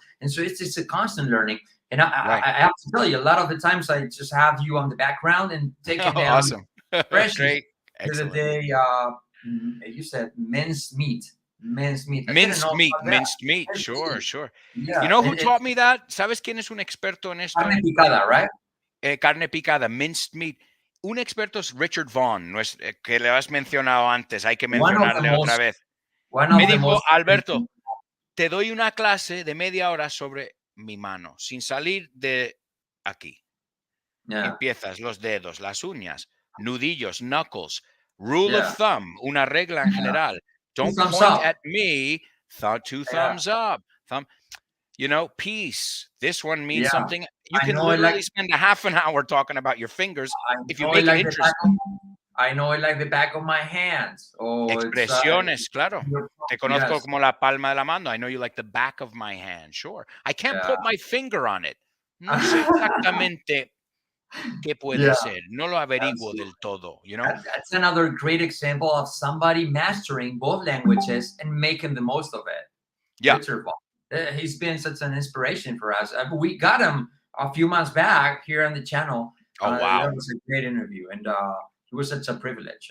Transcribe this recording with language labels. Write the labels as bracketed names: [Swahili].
[English] And so it's a constant learning. And I have to tell you, a lot of the times I just have you on the background and take it down. Awesome. Great. The other day, you said minced meat. Minced meat. Sure. Yeah. You know who taught me that? [Spanish] ¿Sabes quién es un experto en esto? Carne picada, right? Carne picada, [English] minced meat. [Spanish] Un experto es Richard Vaughan, que le has mencionado antes, hay que mencionarle otra vez. Me dijo, Alberto, te doy una clase de media hora sobre mi mano, sin salir de aquí. Empiezas los dedos, las uñas, nudillos, knuckles, [English] rule of thumb, [Spanish] una regla en general. [English] Don't point at me, two thumbs up. You know, peace. This one means something. You can literally spend a half an hour talking about your fingers if you make it interesting. I know it like the back of my hands. [Spanish] Expresiones, claro. Te conozco como la palma de la mano. [English] I know you like the back of my hand. Sure. I can't put my finger on it. [Spanish] No sé exactamente qué puede ser. No lo averiguo del todo, [English] you know? That's another great example of somebody mastering both languages and making the most of it. Yeah. He's been such an inspiration for us. We got him a few months back here on the channel. Oh, wow. That was a great interview. And it was such a privilege.